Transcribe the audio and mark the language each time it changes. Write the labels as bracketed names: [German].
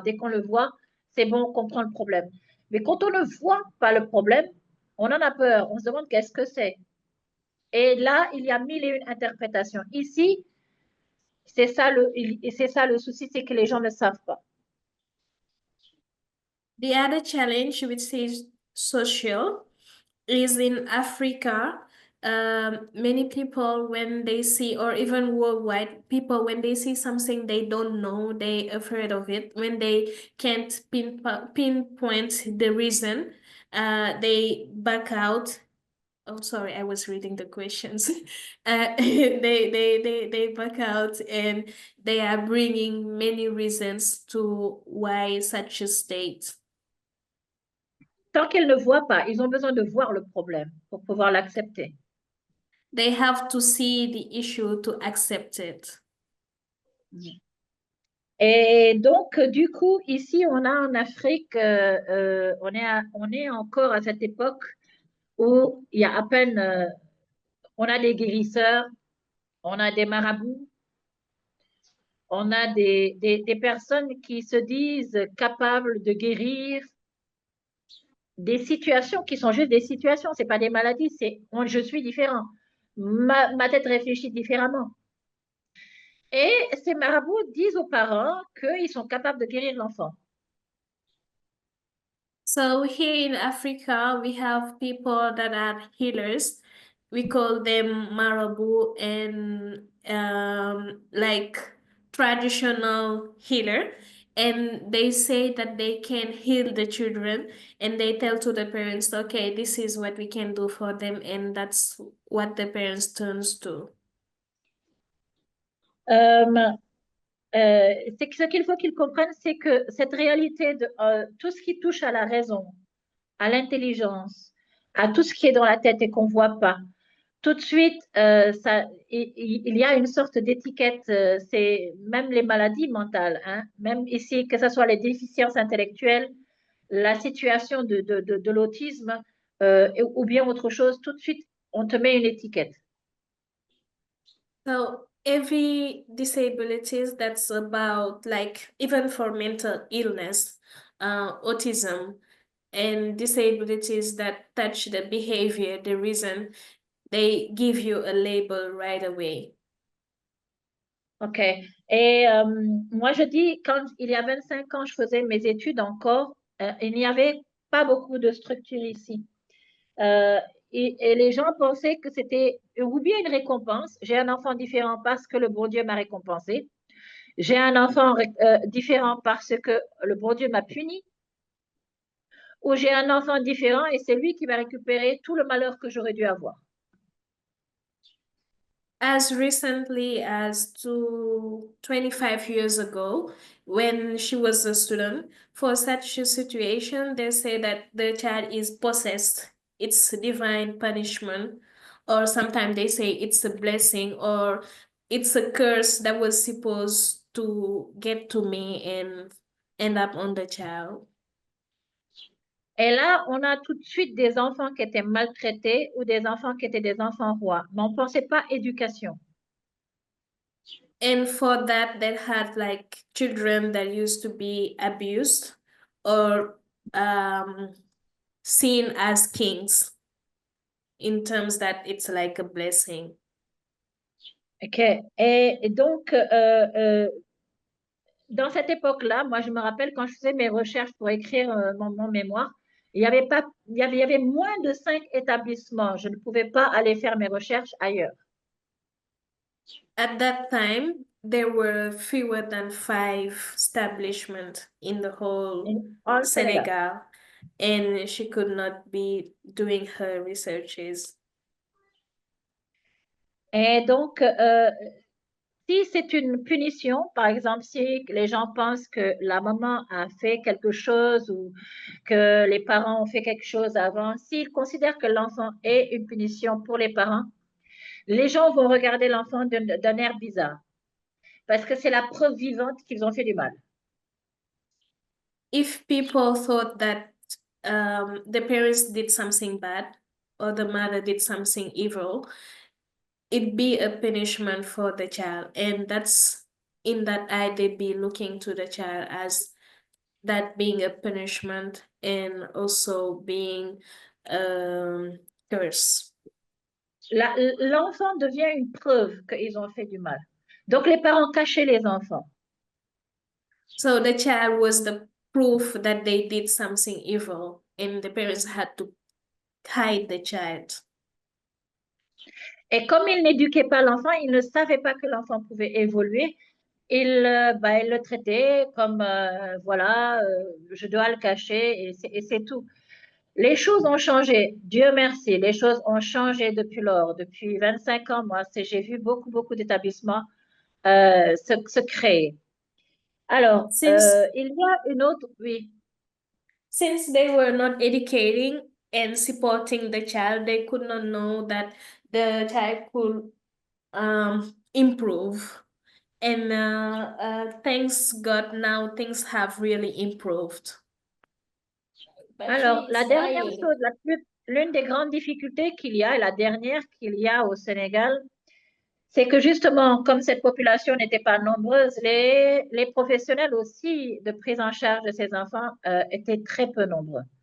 [French] Dès qu'on le voit, c'est bon, on comprend le problème. Mais quand on ne voit pas le problème, on en a peur, on se demande qu'est-ce que c'est. Et là, il y a mille et une interprétations. Ici, c'est ça le souci, c'est que les gens ne savent pas. [English] The other challenge, which is social, is in Africa. Many people, when they see, or even worldwide, people, when they see something they don't know, they afraid of it. When they can't pinpoint the reason, they back out. Oh, sorry, I was reading the questions. They back out, and they are bringing many reasons to why such a state. [French] Tant qu'ils ne voient pas, ils ont besoin de voir le problème pour pouvoir l'accepter. [English] They have to see the issue to accept it. [French] Et donc, du coup, ici, on a en Afrique, on est encore à cette époque où il y a à peine, on a des guérisseurs, on a des marabouts, on a des personnes qui se disent capables de guérir des situations qui sont juste des situations, c'est pas des maladies, je suis différent. Ma tête réfléchit différemment. Et ces marabouts disent aux parents qu'ils sont capables de guérir l'enfant. [English] So here in Africa, we have people that are healers. We call them marabu, and like traditional healer. And they say that they can heal the children, and they tell to the parents, okay, this is what we can do for them, and that's what the parents turns to. [French] Ce qu'il faut qu'ils comprennent, c'est que cette réalité de tout ce qui touche à la raison, à l'intelligence, à tout ce qui est dans la tête et qu'on ne voit pas, tout de suite, il y a une sorte d'étiquette, c'est même les maladies mentales, hein, même ici, que ce soit les déficiences intellectuelles, la situation de l'autisme ou bien autre chose, tout de suite, on te met une étiquette. [English] So every disabilities that's about, like, even for mental illness, autism, and disabilities that touch the behavior, the reason, they give you a label right away. OK. [French] Et moi, je dis, quand il y a 25 ans, je faisais mes études encore, il n'y avait pas beaucoup de structures ici. Et les gens pensaient que c'était ou bien une récompense. J'ai un enfant différent parce que le bon Dieu m'a récompensé. J'ai un enfant différent parce que le bon Dieu m'a puni. où j'ai un enfant différent et c'est lui qui va récupérer tout le malheur que j'aurais dû avoir. [English] As recently as 25 years ago, when she was a student, for such a situation, they say that the child is possessed. It's divine punishment, or sometimes they say it's a blessing, or it's a curse that was supposed to get to me and end up on the child. [French] Et là, on a tout de suite des enfants qui étaient maltraités ou des enfants qui étaient des enfants rois. Mais on ne pensait pas éducation. [English] And for that, they had like children that used to be abused or seen as kings in terms that it's like a blessing. OK. [French] Et donc, dans cette époque-là, moi, je me rappelle quand je faisais mes recherches pour écrire mon mémoire, il y avait moins de 5 établissements. Je ne pouvais pas aller faire mes recherches ailleurs. [English] At that time, there were fewer than 5 establishments in the whole [French] En Sénégal. [English] Senegal, and she could not be doing her researches. [French] Et donc, si c'est une punition, par exemple, si les gens pensent que la maman a fait quelque chose ou que les parents ont fait quelque chose avant, s'ils considèrent que l'enfant est une punition pour les parents, les gens vont regarder l'enfant d'un air bizarre parce que c'est la preuve vivante qu'ils ont fait du mal. [English] If people thought that the parents did something bad or the mother did something evil, it'd be a punishment for the child. And that's in that eye, they'd be looking to the child as that being a punishment and also being curse. [French] L'enfant devient une preuve qu'ils ont fait du mal. Donc les parents cachaient les enfants. So the child was the proof that they did something evil and the parents had to hide the child. Et comme ils n'éduquaient pas l'enfant, ils ne savaient pas que l'enfant pouvait évoluer. Ils le traitaient comme, voilà, je dois le cacher et c'est tout. Les choses ont changé, Dieu merci, les choses ont changé depuis lors. Depuis 25 ans, moi, j'ai vu beaucoup d'établissements se créer. Alors, il y a une autre, oui. [English] Since they were not educating and supporting the child, they could not know that the child could improve. And thanks God, now things have really improved. [French] Alors, la dernière chose, l'une des grandes difficultés qu'il y a, et la dernière qu'il y a au Sénégal, c'est que justement, comme cette population n'était pas nombreuse, les professionnels aussi de prise en charge de ces enfants étaient très peu nombreux.